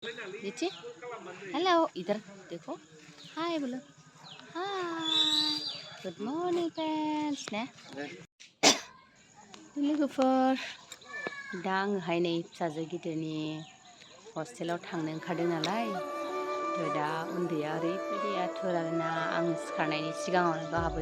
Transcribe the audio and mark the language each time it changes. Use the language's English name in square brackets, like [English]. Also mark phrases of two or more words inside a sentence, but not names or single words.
[Hindi] नीचे हेलो इधर देखो हाय बोलो हाय [English] good morning friends [Bodo] ने लोगोफोर दा आङोहाय नै फिसाजो गिदिरनि हस्टेलाव थांनो ओंखारदों नालाय दा उन्दैया ओरैबायदि आथुर आरोना आं सिखारनायनि सिगाङावनो गावहाबो